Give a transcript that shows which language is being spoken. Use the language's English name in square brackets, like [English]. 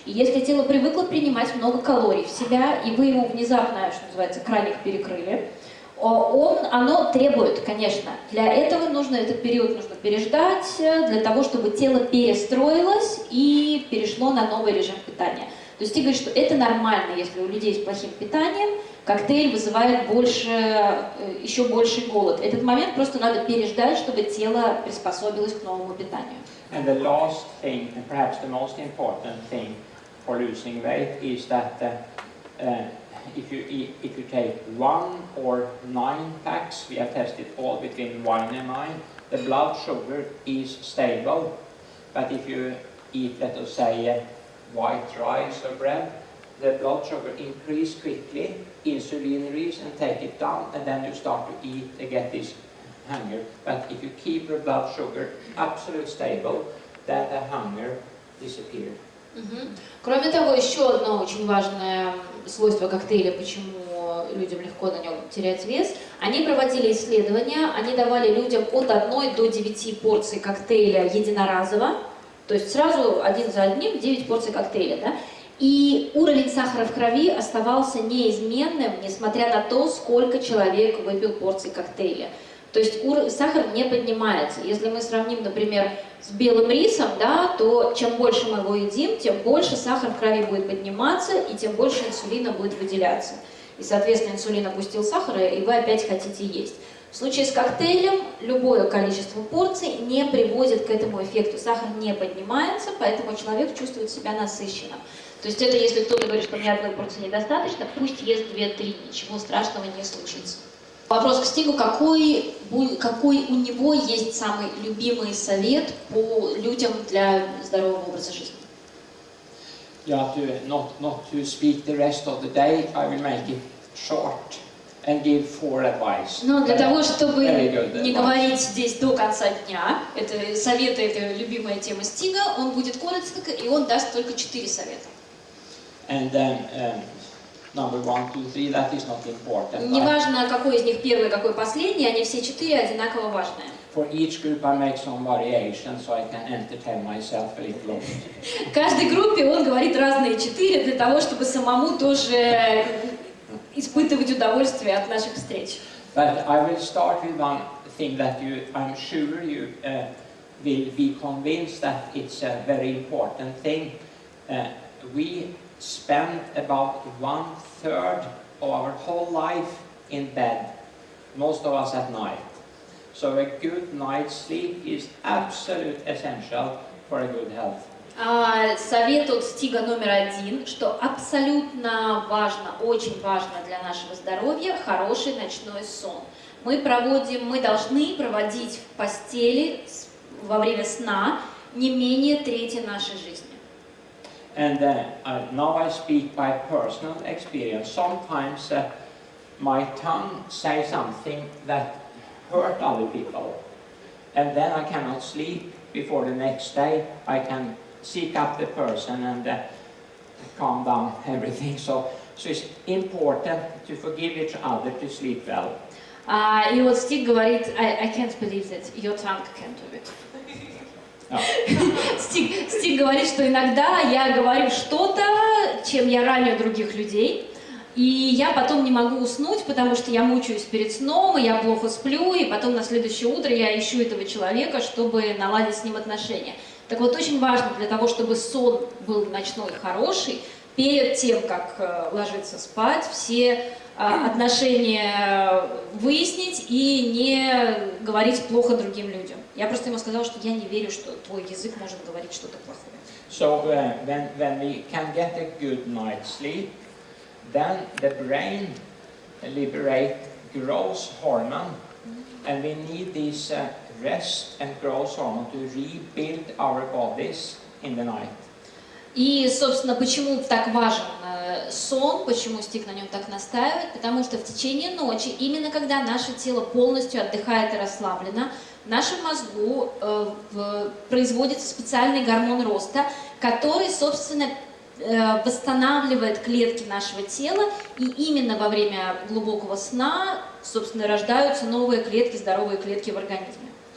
[Russian] И если тело привыкло принимать много калорий в себя, и вы ему внезапно, что называется, краник перекрыли, оно требует, конечно, для этого этот период нужно переждать, для того, чтобы тело перестроилось и перешло на новый режим питания. То есть Стиг говорит, что это нормально, если у людей с плохим питанием, коктейль вызывает еще больший голод. Этот момент просто надо переждать, чтобы тело приспособилось к новому питанию. [English] And the last thing, and perhaps the most important thing for losing weight, is that if you take 1 or 9 packs, we have tested all between 1 and 9, the blood sugar is stable. But if you eat, let us say, white rice or bread, the blood sugar increase quickly, insulin release and take it down, and then you start to eat and get this hunger. But if you keep your blood sugar absolutely stable, then the hunger disappears. [Russian] Кроме того, еще одно очень важное свойство коктейля, почему людям легко на нем терять вес, они проводили исследования, они давали людям от 1 до 9 порций коктейля единоразово, то есть сразу один за одним 9 порций коктейля, да? И уровень сахара в крови оставался неизменным, несмотря на то, сколько человек выпил порций коктейля. То есть сахар не поднимается. Если мы сравним, например, с белым рисом, да, то чем больше мы его едим, тем больше сахар в крови будет подниматься, и тем больше инсулина будет выделяться. И, соответственно, инсулин опустил сахар, и вы опять хотите есть. В случае с коктейлем любое количество порций не приводит к этому эффекту. Сахар не поднимается, поэтому человек чувствует себя насыщенным. То есть это если кто-то говорит, что мне одной порции недостаточно, пусть ест 2-3, ничего страшного не случится. Вопрос к Стигу, какой у него есть самый любимый совет по людям для здорового образа жизни? [English] Yeah, not to speak the rest of the day, I will make it short and give 4 advice. [Russian] Но для того, чтобы не говорить здесь до конца дня, это советы, это любимая тема Стига, он будет коротко, и он даст только 4 совета. [English] And then number 1, 2, 3, that is not important. [Russian] Неважно, какой из них первый, какой последний, они все 4 одинаково важные. [English] For each group I make some variation, so I can entertain myself a little. [Russian] В каждой группе он говорит разные 4 для того, чтобы самому тоже испытывать удовольствие от наших встреч. [English] But I will start with one thing that I'm sure you will be convinced that it's a very important thing. We spend about 1/3 of our whole life in bed, most of us at night. So a good night's sleep is absolute essential for a good health. [Russian] Совет от Стига номер 1, что абсолютно важно, очень важно для нашего здоровья хороший ночной сон. Мы должны проводить в постели во время сна не менее трети нашей жизни. [English] And now I speak by personal experience. Sometimes my tongue says something that hurt other people, and then I cannot sleep. Before the next day, I can seek up the person and calm down everything. So it's important to forgive each other to sleep well. [Russian] И вот Стиг говорит, [English] I can't believe that your tongue can do it. [Russian] Стиг говорит, что иногда я говорю что-то, чем я раню других людей, и я потом не могу уснуть, потому что я мучаюсь перед сном, и я плохо сплю, и потом на следующее утро я ищу этого человека, чтобы наладить с ним отношения. Так вот, очень важно для того, чтобы сон был ночной хороший, перед тем, как ложиться спать, все отношения выяснить и не говорить плохо другим людям. Я просто ему сказала, что я не верю, что твой язык может говорить что-то плохое. [English] So when we can get a good night's sleep, then the brain liberates growth hormone, and we need this rest and growth hormone to rebuild our bodies in the night. [Russian] И, собственно, почему так важен сон, почему Стиг на нем так настаивает, потому что в течение ночи, именно когда наше тело полностью отдыхает и расслаблено, в нашем мозгу производится специальный гормон роста, который, собственно, восстанавливает клетки нашего тела, и именно во время глубокого сна, собственно, рождаются новые клетки, здоровые клетки в организме.